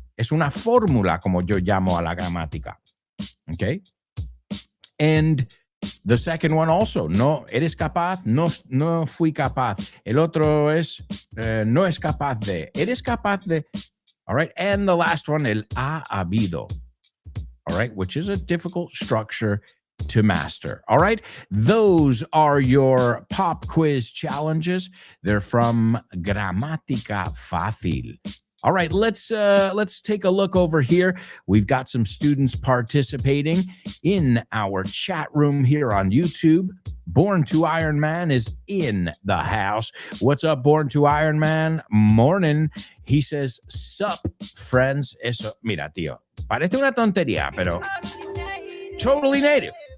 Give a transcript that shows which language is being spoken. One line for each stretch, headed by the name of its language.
Spanish: Es una fórmula, como yo llamo a la gramática. Okay?
English: And the second one also,
Spanish: no eres capaz, no fui capaz. El otro es, no es capaz de, eres capaz de.
English: All right, and the last one,
Spanish: el ha habido.
English: All right, which is a difficult structure to master. All right, those are your pop quiz challenges. They're from Gramática Fácil. All right, let's take a look over here. We've got some students participating in our chat room here on YouTube. Born to Iron Man is in the house. What's up, Born to Iron Man? Morning. He says, sup, friends.
Spanish: Eso, mira, tío, parece una tontería, pero
English: totally native.